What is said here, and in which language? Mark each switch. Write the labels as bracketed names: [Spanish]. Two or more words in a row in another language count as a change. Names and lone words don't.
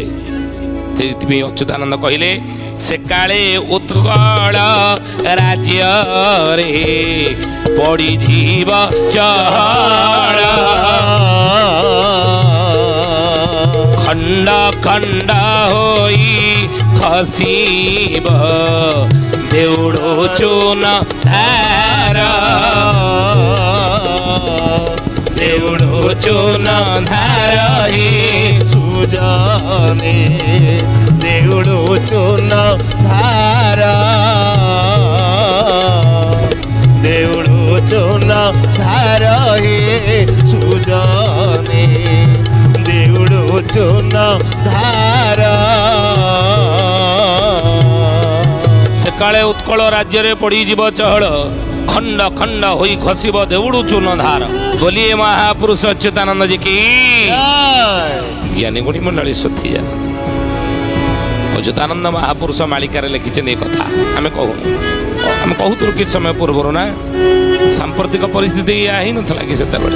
[Odia] ସେଇଥିପାଇଁ ଅଚ୍ୟୁତାନନ୍ଦ କହିଲେ ସେକାଳେ ଉତ୍କଳ ରାଜ୍ୟରେ ପଡ଼ିଯିବ ଚହଳ ଖଣ୍ଡ ଖଣ୍ଡ ହୋଇ ଖସିବ ଦେଉଳ ଚୂନ ଧାର ଦେଉଳ ଚୂନ ଧାର ହେ ସୁଜନେ ଦେଉଡ଼ ଚୂନ ଧାରା ଦେଉଡ଼ ଚୂନ ଧାରା ହେ ସୁଜନେ ଦେଉଡ଼ ଚୂନ ଧାରା। ସେକାଳେ ଉତ୍କଳ ରାଜ୍ୟରେ ପଡ଼ିଯିବ ଚହଳ ଖଣ୍ଡ ଖଣ୍ଡ ହୋଇ ଖସିବ ଦେଉଳୁ ଚୂନ ଧାର। ବୋଲିଏ ମହାପୁରୁଷ ଅଚ୍ୟୁତାନନ୍ଦ ଜି କି ଜ୍ଞାନୀ ଗୁଣୀ ମଣ୍ଡଳୀ ସୁଧୀ ଜାନ। ଅଚ୍ୟୁତାନନ୍ଦ ମହାପୁରୁଷ ମାଳିକାରେ ଲେଖିଛନ୍ତି ଏ କଥା ଆମେ କହୁନୁ, ଆମେ କହୁଥିଲୁ କିଛି ସମୟ ପୂର୍ବରୁ ନା, ସାମ୍ପ୍ରତିକ ପରିସ୍ଥିତି ଏଇଆ ହେଇନଥିଲା କି ସେତେବେଳେ।